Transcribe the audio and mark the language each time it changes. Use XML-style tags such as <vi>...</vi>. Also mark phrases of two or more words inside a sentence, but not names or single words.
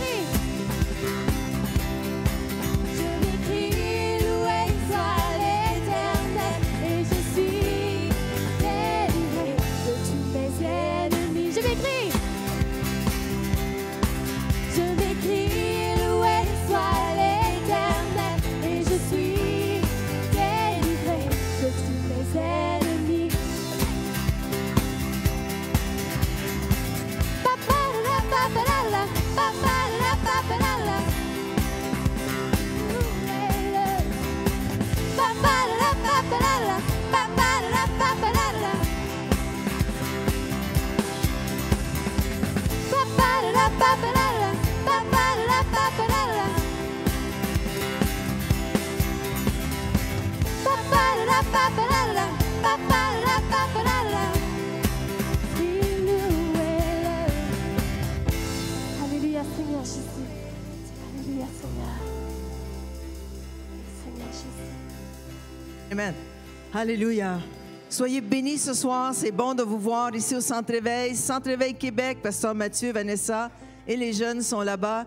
<fr>Je m'écris, loué soit l'Éternel, et je suis délivré de tous mes ennemis. Je m'écris, loué soit l'Éternel, et je suis délivré de tous mes ennemis. Papalala, papalala, papalala, papalala. Louez-le. Papalala, papalala, papalala, papalala. Papalala, papalala, papalala, papalala. Papalala, papalala, papalala, papalala. Oui, louez-le. Alléluia, Seigneur Jésus. Alléluia, Seigneur. Seigneur Jésus. Amen. Alléluia. Soyez bénis ce soir. C'est bon de vous voir ici au Centre Éveil. Centre Éveil Québec, Pasteur Mathieu, Vanessa et les jeunes sont là-bas.</fr>